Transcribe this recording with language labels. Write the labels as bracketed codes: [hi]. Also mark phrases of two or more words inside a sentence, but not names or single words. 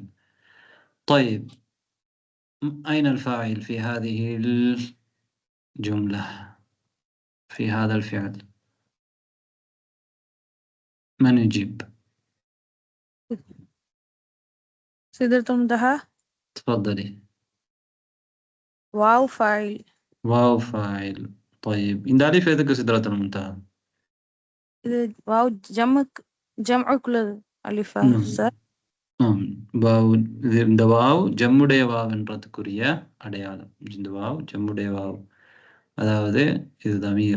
[ar] طيب أين الفاعل في هذه الجملة في هذا الفعل؟ من يجيب؟ سدرة المنتهى. تفضلي. واو فاعل. [ta] طيب இந்த அலிஃப் எதுக்கு [ar] سدرة المنتهى? [ta] இது வாவ் ஜம்உக்குள்ளது அலிஃபா சார். வாவ் இந்த வாவ் ஜம்முடைய வாவ்ன்றதுக்குரிய அடையாளம். இந்த வாவ் ஜம்முடைய வாவ், அதாவது இது தமீர்.